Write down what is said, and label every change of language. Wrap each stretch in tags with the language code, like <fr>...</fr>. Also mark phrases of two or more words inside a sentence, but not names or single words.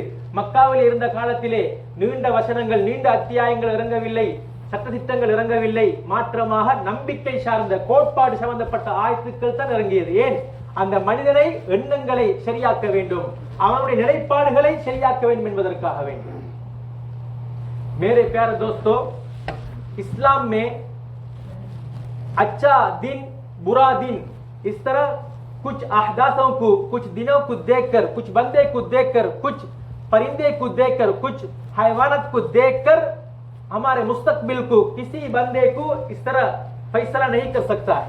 <ta>மக்காவில் இருந்த காலத்திலே நீண்ட வசனங்கள், நீண்ட அத்தியாயங்கள் இறங்கவில்லை, சட்டதிட்டங்கள் இறங்கவில்லை. மாற்றமாக நம்பிக்கை சார்ந்த கோட்பாடு சம்பந்தப்பட்ட ஆயத்துக்கள் தான் இறங்கியது. ஏன்? அந்த மனிதனை எண்ணங்களை சரியாக்க வேண்டும், அவனுடைய நிலைப்பாடுகளை சரியாக்க வேண்டும் என்பதற்காக வேண்டும்.</ta> <hi>मेरे प्यारे दोस्तों, इस्लाम में अच्छा दिन बुरा दिन इस तरह कुछ अहदासों को, कुछ दिनों को देखकर, कुछ बंदे को देखकर, कुछ परिंदे को देखकर, कुछ हैवानात को देखकर हमारे मुस्तकबिल को किसी बंदे को इस तरह फैसला नहीं कर सकता है।</hi>